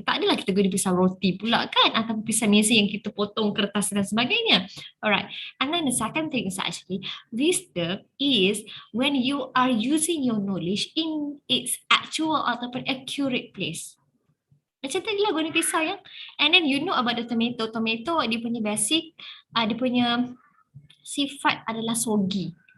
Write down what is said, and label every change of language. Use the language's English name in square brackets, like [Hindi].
[Malay] Tak adalah kita guna pisau roti pula kan, atau pisau mesi yang kita potong kertas dan sebagainya. [English] Alright, and then the second thing is actually, wisdom is when you are using your knowledge in its actual ataupun accurate place. [Malay] Macam tadi lah guna pisau yang, [English] and then you know about the tomato. [Malay] Tomato dia punya basic, dia punya sifat adalah soggy.